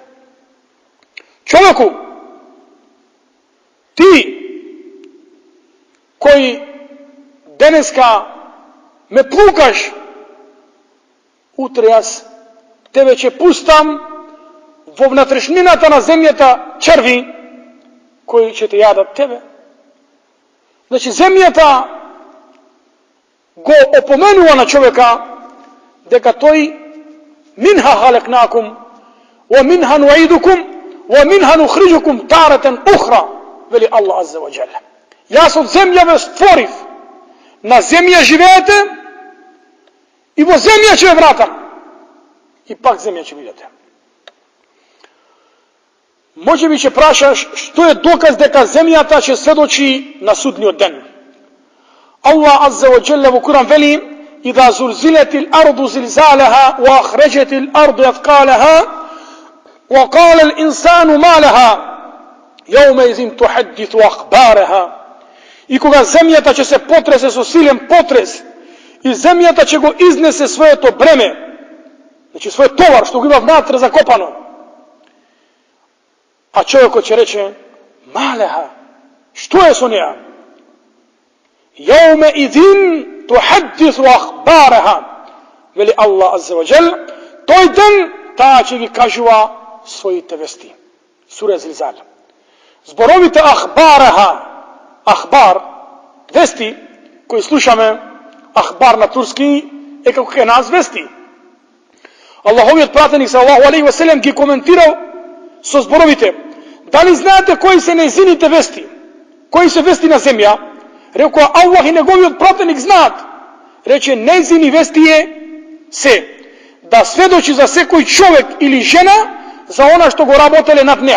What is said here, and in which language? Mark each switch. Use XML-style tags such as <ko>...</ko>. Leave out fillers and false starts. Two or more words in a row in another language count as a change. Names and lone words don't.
<mk>Човеку, ти, кој денеска ме плукаш, утре јас тебе ќе пустам во внатрешнината на земјата черви, кои ќе те јадат тебе. Значи, земјата го опоменува на човека дека тој</mk> <ar>منها خلقناكم ومنها نعيدكم ومنها نخرجكم تارة أخرى, вели الله عز وجل.</ar> <mk>Јас од земја ве створив, на земја живеете и во земја ќе ве вратам. И пак земја ќе видите. Може би ќе прашаш што е доказ дека земјата ќе сведочи на судниот ден.</mk> <ar>الله عز وجل</ar> <mk>во Куран вели:</mk> <ar>إذا زلزلت الأرض زلزالها وأخرجت الأرض أثقالها وقال الإنسان ما لها يومئذ تحدث أخبارها.</ar> <mk>И кога земјата ќе се потресе со силен потрес и земјата ќе го изнесе своето бреме, значи својот товар што го има внатре закопано, а човекот ќе рече: малеха, што е со неа?</mk> <ar>يومئذ تحدث أخبارها, вели الله عز وجل,</ar> <mk>тој ден таа ќе ги кажува своите вести. Сура Зилзал. Зборовите</mk> <ar>أخبارها، أخبار,</ar> <mk>вести, кои слушаме, ахбар на турски е како кај нас вести. Аллаховиот пратеник</mk> <ar>صلى الله عليه وسلم</ar> <mk>ги коментирал со зборовите: дали знаете кои се нејзините вести? Кои се вести на земја? Рекоа: Аллах и неговиот пратеник знаат. Рече: нејзини вести се да сведочи за секој човек или жена за она што го работеле над неа.</mk>